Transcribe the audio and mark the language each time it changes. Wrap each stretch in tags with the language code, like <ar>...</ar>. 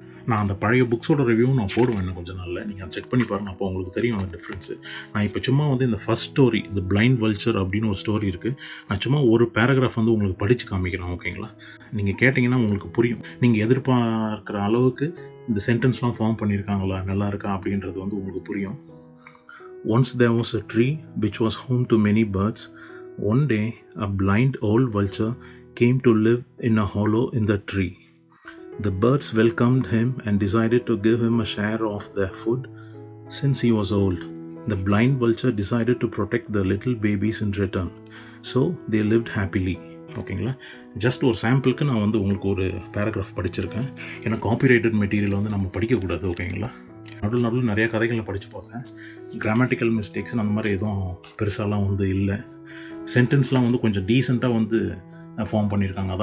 <ta>நான் அந்த பழைய புக்ஸோட ரிவ்யூவும் நான் போடுவேன் இன்னும் கொஞ்சம் நாளில். நீங்கள் அதை செக் பண்ணி பாருங்கள், அப்போ உங்களுக்கு தெரியும் அந்த டிஃப்ரென்ஸு. நான் இப்போ சும்மா வந்து இந்த ஃபஸ்ட் ஸ்டோரி, இந்த பிளைண்ட் வல்ச்சர் அப்படின்னு ஒரு ஸ்டோரி இருக்குது. நான் சும்மா ஒரு பேராகிராஃப் வந்து உங்களுக்கு படித்து காமிக்கிறேன். ஓகேங்களா. நீங்கள் கேட்டிங்கன்னா உங்களுக்கு புரியும். நீங்கள் எதிர்பார்க்குற அளவுக்கு இந்த சென்டென்ஸ்லாம் ஃபார்ம் பண்ணியிருக்காங்களா, நல்லா இருக்கா அப்படின்றது வந்து உங்களுக்கு புரியும்.</ta> <en>Once there was a tree which was home to many birds. One day, a blind old vulture came to live in a hollow in the tree. The birds welcomed him and decided to give him a share of their food since he was old. The blind vulture decided to protect the little babies in return. So, they lived happily. ஓகேங்களா.</en> <ta>Just ஒரு சாம்பிளுக்கு நான் வந்து உங்களுக்கு ஒரு paragraph படிச்சிருக்கேன். ஏன்னா copyrighted material வந்து நம்ம படிக்கக்கூடாது. ஓகேங்களா. நடுவில் நிறையா கதைகளை படித்து பார்த்தேன். கிராமட்டிக்கல் மிஸ்டேக்ஸ் அந்த மாதிரி எதுவும் பெருசாலாம் வந்து இல்லை. சென்டென்ஸ்லாம் வந்து கொஞ்சம் டீசெண்டாக வந்து ஃபார்ம் பண்ணியிருக்காங்க.</ta>